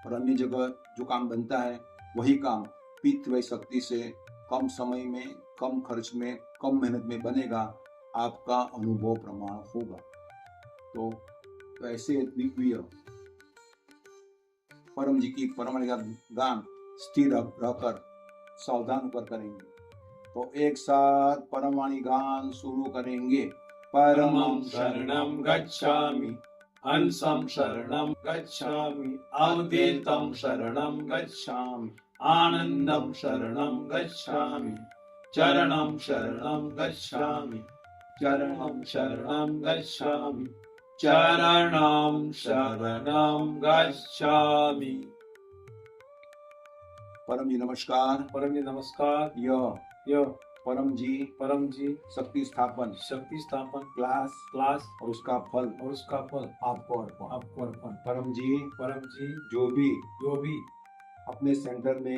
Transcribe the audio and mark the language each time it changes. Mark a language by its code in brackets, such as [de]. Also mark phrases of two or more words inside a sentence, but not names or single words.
[hi] और अन्य जगह जो काम बनता है वही काम पितृ शक्ति से कम समय में, कम खर्च में, कम मेहनत में बनेगा, आपका अनुभव प्रमाण होगा। तो ऐसे दिव्य परम जी की परम गान स्थिर रहकर सावधान होकर करेंगे। तो एक साथ परमवाणी गान शुरू करेंगे। [sa] परमं शरणं गच्छामि, हंसं शरणं गच्छामि, अद्वैतं शरणं गच्छामि, आनन्दं शरणं गच्छामि, चरणं शरणं गच्छामि, चरणं शरणं गच्छामि, चरणं शरणं गच्छामि। [hi] परम जी नमस्कार। परम जी नमस्कार। यह परम जी शक्ति स्थापन क्लास और उसका फल आपको अर्पण। परम जी जो भी अपने सेंटर में,